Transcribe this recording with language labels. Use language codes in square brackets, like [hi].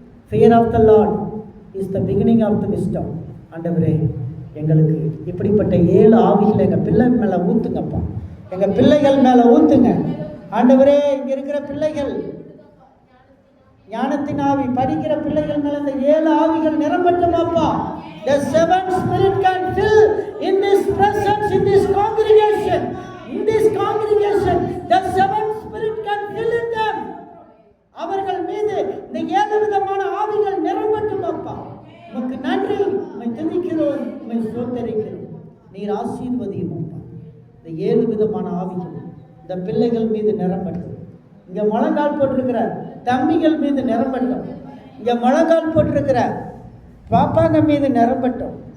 [en] Fear of the Lord is the beginning of the wisdom. [ta] ஆண்டவரே, எங்களுக்கு இப்படிப்பட்ட 7 ஆவிகளை எங்கள் பிள்ளைகள் மேலே ஊற்றுங்கப்பா. எங்கள் பிள்ளைகள் மேலே ஊற்றுங்க ஆண்டவரே. இங்கே இருக்கிற பிள்ளைகள் ஞானத்தின் ஆவி படிக்கிற பிள்ளைகள் மேலே இந்த 7 ஆவிகள் நிரம்பட்டுமாப்பா. [en] The 7 spirit can fill in this presence, in this congregation. In this congregation, the 7 spirit can fill in them. [ta] அவர்கள் மீது இந்த 7 விதமான ஆவிகள் நிரம்பட்டுமாப்பா. உமக்கு நன்றி, உம்மை துதிக்கிறோம், உம்மை ஸ்தோத்திரிக்கிறோம். நீர் ஆசீர்வதியும் அப்பா. இந்த 7 விதமான ஆவிகள் இந்த பிள்ளைகள் மீது நிரம்பட்டும். இங்கே முழங்கால் போட்டிருக்கிற தம்பிகள் மீது நிரம்பட்டும். இங்கே முழங்கால் போட்டிருக்கிற பாப்பாங்க மீது நிரம்பட்டும்.